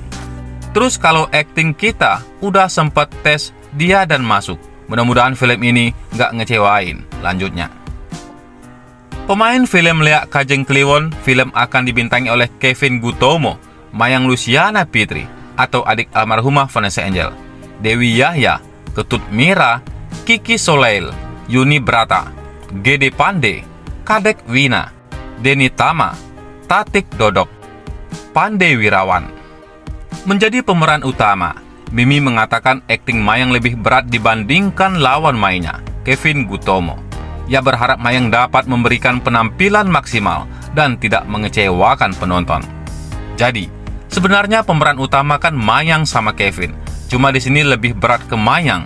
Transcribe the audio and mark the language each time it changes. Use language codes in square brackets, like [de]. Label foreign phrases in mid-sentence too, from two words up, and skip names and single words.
[id] Terus kalau akting kita udah sempet tes dia dan masuk. Mudah-mudahan film ini nggak ngecewain, lanjutnya. Pemain film Leak Kajeng Kliwon, film akan dibintangi oleh Kevin Gutomo, Mayang Luciana Fitri, atau adik almarhumah Vanessa Angel, Dewi Yahya, Ketut Mira, Kiki Soleil, Yuni Brata, Gede Pande, Kadek Wina, Deni Tama, Tatik Dodok, Pande Wirawan. Menjadi pemeran utama, Mimi mengatakan akting Mayang lebih berat dibandingkan lawan mainnya, Kevin Gutomo. Ia berharap Mayang dapat memberikan penampilan maksimal dan tidak mengecewakan penonton. Jadi, sebenarnya pemeran utama kan Mayang sama Kevin, cuma di sini lebih berat ke Mayang.